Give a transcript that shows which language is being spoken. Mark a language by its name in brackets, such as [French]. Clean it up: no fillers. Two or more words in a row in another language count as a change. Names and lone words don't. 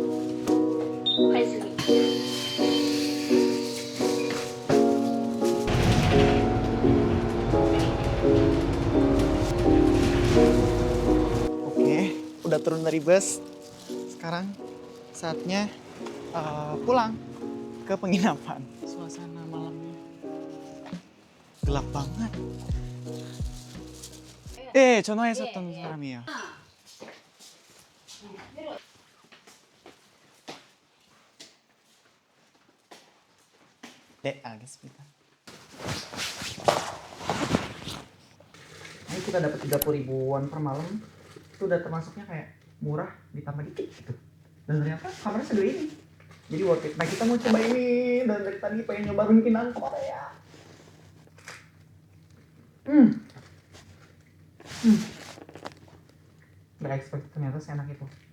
[Indonesian] Udah turun dari bus, sekarang saatnya pulang ke penginapan. Suasana malamnya gelap banget. [Korean] 전화해 샀던 사람이에요. 네, 알겠습니다. [Indonesian] Ini kita dapat 30.000 won per malam. Itu udah termasuknya kayak murah ditambah dikit gitu. Dan ternyata kamarnya segede ini. Jadi [English] worth it. [Indonesian] Nah kita mau coba ini. Dan dari tadi pengen nyoba runkinan Korea. Gak expect ternyata seenak itu.